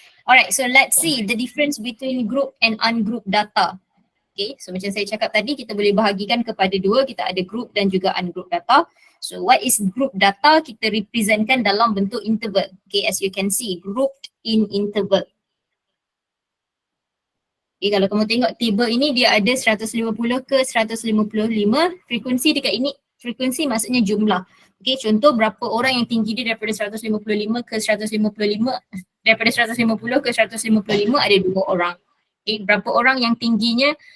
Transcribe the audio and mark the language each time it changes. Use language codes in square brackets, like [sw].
[en] Alright, so let's see the difference between group and ungroup data. [ms] Okay, so macam saya cakap tadi, kita boleh bahagikan kepada dua. Kita ada group dan juga ungroup data. [en] So what is group data? [ms] Kita representkan dalam bentuk interval. [en] Okay, as you can see, grouped in interval. [ms] Okay, kalau kamu tengok table ini, dia ada 150 ke 155. Frekuensi dekat ini, frekuensi maksudnya jumlah. Okay, contoh berapa orang yang tinggi dia daripada 155 ke 155, daripada 150 ke 155 ada 2 orang. Okay, berapa orang yang tingginya